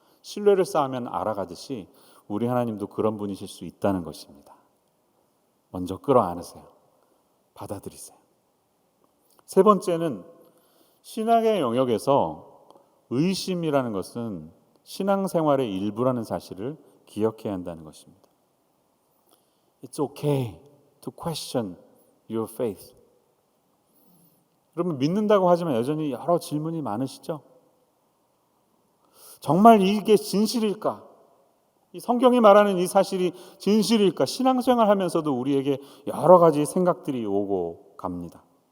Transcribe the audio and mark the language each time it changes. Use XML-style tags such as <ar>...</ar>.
<ko>신뢰를 쌓으면 알아가듯이 우리 하나님도 그런 분이실 수 있다는 것입니다. 먼저 끌어안으세요. 받아들이세요. 세 번째는 신앙의 영역에서 의심이라는 것은 신앙생활의 일부라는 사실을 기억해야 한다는 것입니다.</ko> <en>It's okay to question your faith.</en> <ko>여러분 믿는다고 하지만 여전히 여러 질문이 많으시죠? 정말 이게 진실일까? 이 성경이 말하는 이 사실이 진실일까? 신앙생활 하면서도 우리에게 여러 가지 생각들이 오고 갑니다.</ko>